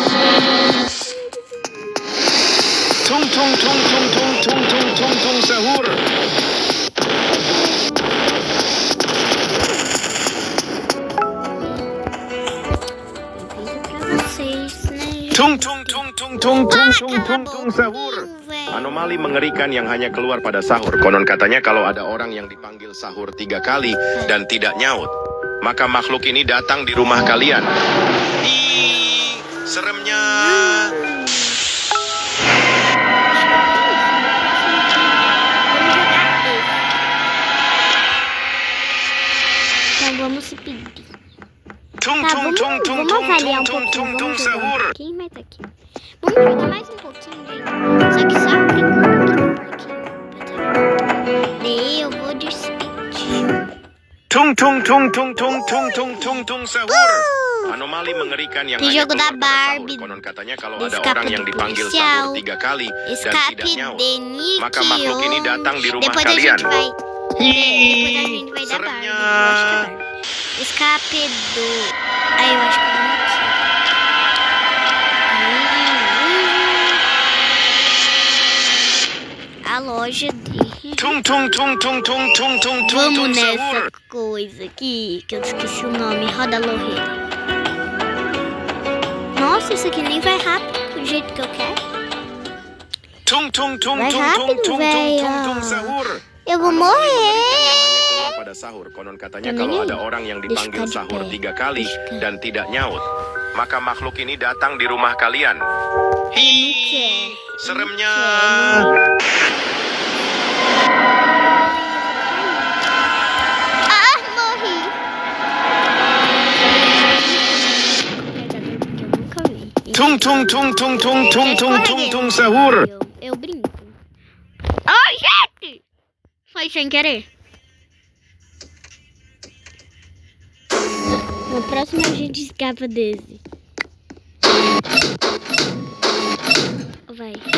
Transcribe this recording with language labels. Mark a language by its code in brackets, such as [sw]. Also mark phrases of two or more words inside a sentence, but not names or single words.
[id] Tung tung tung tung tung tung tung tung tung sahur. [pt] Pra vocês, né? [id] Tung tung tung tung tung tung tung tung tung sahur. Anomali mengerikan yang hanya keluar pada sahur. Konon katanya kalau ada orang yang dipanggil sahur 3 kali dan tidak nyaut, maka makhluk ini datang di rumah kalian. Ih, seremnya. [pt] Então vamos se pedir. [id] Tung [pt] Tá, [id] tung tung tung [pt] vamos [id] tung [pt] avaliar um [id] tung tung [pt] pouquinho. [id] tung [pt] Vamos jogar um [id] sahur. [pt] pouquinho mais aqui. Vamos jogar mais um pouquinho, gente. Só que só brincando aqui no parquinho. Daí eu vou de speed. [id] Tung tung tung tung tung tung tung tung tung sahur. Anomali mengerikan yang [pt] Di [id] hanya [pt] jogo da [id] keluar pada sahur. [pt] Barbie. [id] Konon katanya kalau [pt] Di [id] ada [pt] escape [id] orang yang [pt] do [id] dipanggil [pt] policial. [id] sahur 3 kali dan [pt] Escape [id] tidak nyaut, [pt] de Nick. [id] maka makhluk ini datang di rumah [pt] Depois [id] kalian. [pt] a gente vai. Depois a gente vai dar Barbie. Seremnya. Eu acho que é Barbie. Escape do. Aí eu acho que é aqui. A loja de. [id] Tung tung tung tung tung tung tung tung [pt] Vamos [id] tung [pt] nessa [id] sahur. [pt] coisa aqui, que eu esqueci o nome. Roda Lorreira. Nossa, isso aqui nem vai rápido do jeito que eu quero. [id] Tung tung tung [pt] Vai [id] tung tung [pt] rápido, [id] tung tung [pt] véia. [id] tung tung sahur. [pt] Eu vou [id] Anomali [pt] morrer. [id] mengerikan yang hanya keluar pada sahur. Konon katanya [pt] Também [id] kalau [pt] nem. [id] ada orang yang dipanggil [pt] Deixa [id] sahur [pt] de [id] 3 kali [pt] Deixa. [id] dan tidak nyaut, maka makhluk ini datang di rumah kalian. Hi, seremnya. [pt] Ah, morri. [id] Tung tung tung tung tung tung tung tung tung sahur. [pt] Eu brinco. Ai, gente! Foi sem querer. No próximo a gente escapa desse. Vai.